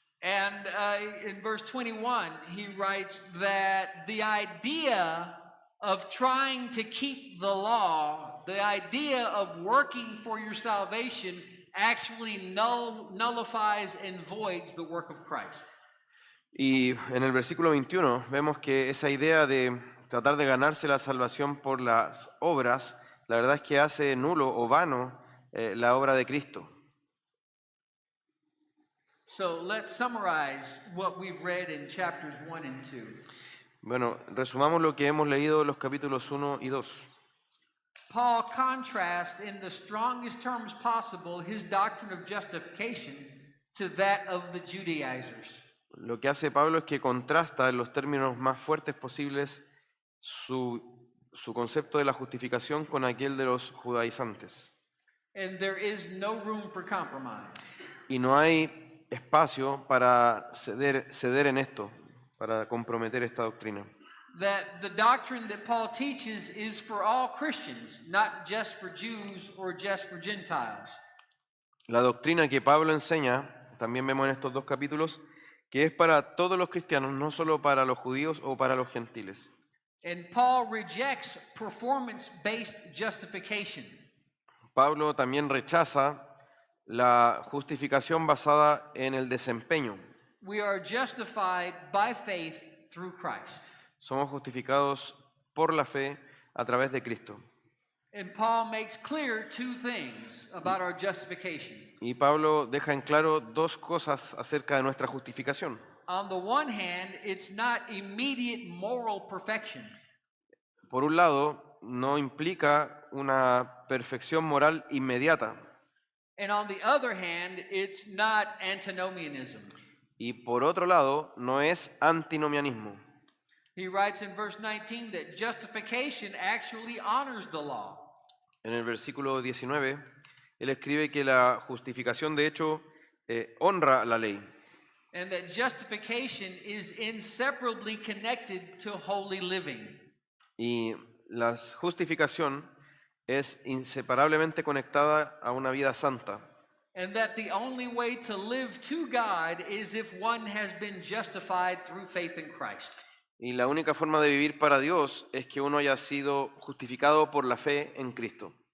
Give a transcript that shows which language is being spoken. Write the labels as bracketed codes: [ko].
[en] And in verse 21, he writes that the idea of trying to keep the law, the idea of working for your salvation, actually nullifies and voids the work of Christ. [es] Y en el versículo 21 vemos que esa idea de tratar de ganarse la salvación por las obras la verdad es que hace nulo o vano la obra de Cristo. [en] So let's summarize what we've read in chapters 1 and 2. [es] Bueno, resumamos lo que hemos leído en los capítulos 1 y 2. [en] Paul contrasts in the strongest terms possible his doctrine of justification to that of the Judaizers. [es] Lo que hace Pablo es que contrasta en los términos más fuertes posibles su concepto de la justificación con aquel de los judaizantes. [en] And there is no room for compromise. [es] Y no hay espacio para ceder en esto, para comprometer esta doctrina. [en] That the doctrine that Paul teaches is for all Christians, not just for Jews or just for Gentiles. [es] La doctrina que Pablo enseña, también vemos en estos dos capítulos, que es para todos los cristianos, no solo para los judíos o para los gentiles. [en] And Paul rejects performance-based justification. [es] Pablo también rechaza la justificación basada en el desempeño. [en] We are justified by faith through Christ. [es] Somos justificados por la fe a través de Cristo. [en] And Paul makes clear two things about our justification. [es] Y Pablo deja en claro dos cosas acerca de nuestra justificación. [en] On the one hand, it's not immediate moral perfection. [es] Por un lado, no implica una perfección moral inmediata. [en] And on the other hand, it's not antinomianism. [es] Y por otro lado, no es antinomianismo. [en] He writes in verse 19 that justification actually honors the law. [es] En el versículo 19, él escribe que la justificación de hecho honra la ley. [en] And that justification is inseparably connected to holy living. [es] Y la justificación es inseparablemente conectada a una vida santa. [en] And that the only way to live to God is if one has been justified through faith in Christ. [es] Y la única forma de vivir para Dios es que uno haya sido justificado por la fe en Cristo.